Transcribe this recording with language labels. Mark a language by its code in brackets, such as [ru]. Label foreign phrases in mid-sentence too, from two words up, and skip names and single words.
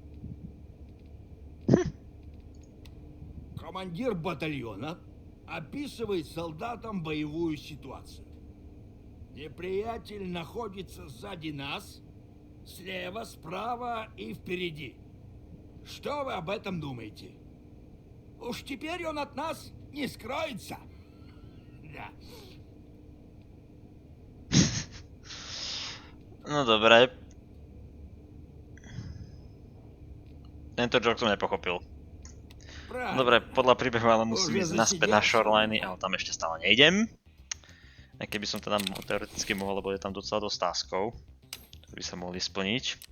[ru] Командир батальона описывает солдатам боевую ситуацию. Неприятель находится сзади нас, слева, справа и впереди. Что вы об этом думаете? Уж теперь он от нас не скроется. Да. [sk] No dobre. Tento joke som nepochopil. Dobre, podľa príbehu ale musím ísť naspäť na shoreliny, ale tam ešte stále nejdem. Aj keby som teda teoreticky mohol, lebo je tam docela dosť taskov, ktoré by sa mohli splniť.